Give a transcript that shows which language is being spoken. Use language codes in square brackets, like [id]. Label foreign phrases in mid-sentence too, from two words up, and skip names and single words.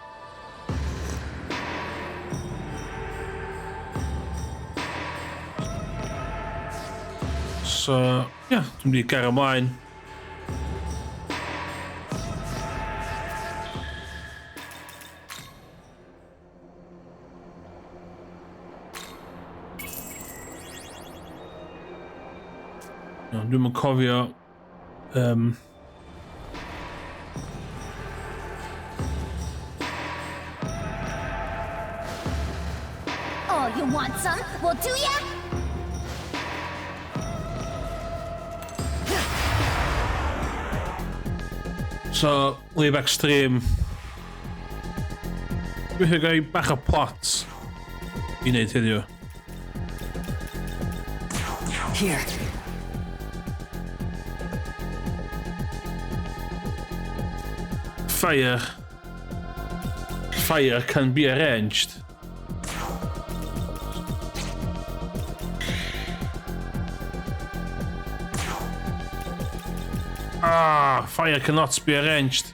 [cy] So, ia, dwi'n mynd i gario ymlaen. Dwi'n mynd cofio [en] Oh, you want some? Well, do ya? So, Live Extreme. [cy] Dwi'n gael bach o plot i wneud heddiw. [en] Here. Fire can be arranged. Fire cannot be arranged.